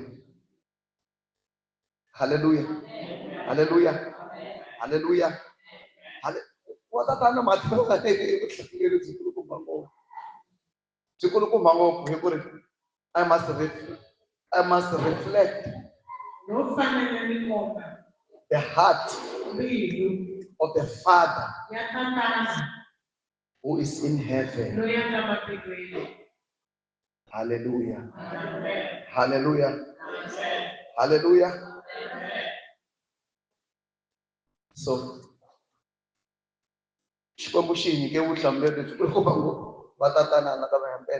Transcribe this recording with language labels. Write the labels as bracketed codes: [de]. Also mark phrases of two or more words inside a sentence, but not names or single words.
[ts] Hallelujah. Hallelujah. Hallelujah. Wa Tatana matilweni vutleketli byikulukumba ngopfu. Byikulukumba ngopfu hi ku ri [en] I must reflect [ts] No fanele ni komba. [en] the heart [ts] Mbilu [en] of the Father [ts] ya Tatana [en] who is in heaven. [ts] loyi a nga matilweni. Hallelujah. Amen. Hallelujah. Amen. Hallelujah. Amen. So Xikwembu xi nyike vutihlamuleri lebyi kulukumba ngopfu va Tatana na ka vayambele.